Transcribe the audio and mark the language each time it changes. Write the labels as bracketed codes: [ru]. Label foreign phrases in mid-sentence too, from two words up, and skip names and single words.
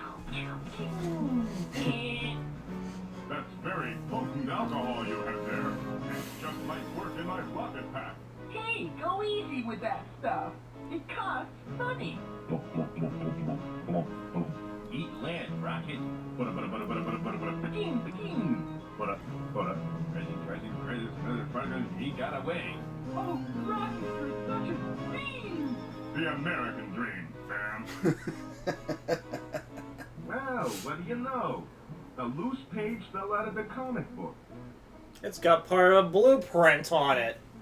[en] That's very potent alcohol you have there. It just might work in my rocket pack. Hey, go easy with that stuff. It costs money. Eat land, Rocket. Bada, bada, bada, bada, bada, bada, bada. Begin, begin. Bada, bada. He got away. Oh, Rocket, you're such a fiend. The American dream, fam. Well, what do you know? A loose page fell out of the comic book. It's got part of a blueprint on it.